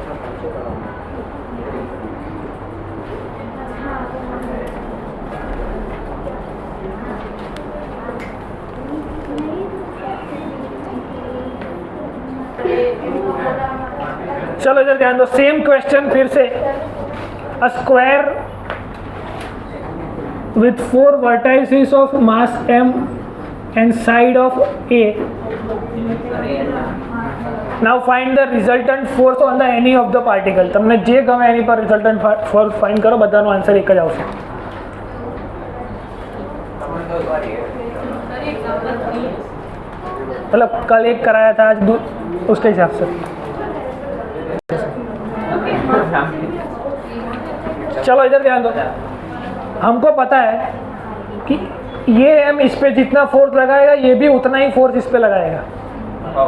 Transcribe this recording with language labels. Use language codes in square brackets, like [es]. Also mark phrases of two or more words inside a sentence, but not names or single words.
[hi] चलो इधर ध्यान दो, [en] same question [hi] फिर से। [en] a square with 4 vertices of mass m and side of a, now find the resultant force on the any of the particle। [gu] તમને જે ગમે એની પર [en] resultant force find [gu] કરો, બધાનો આન્સર એક જ આવશે। [hi] मतलब कल एक कराया था, आज उसके हिसाब से। चलो इधर ध्यान दो, हमको पता है कि ये m इस पे जितना फोर्स लगाएगा ये भी उतना ही फोर्स इस पे लगाएगा।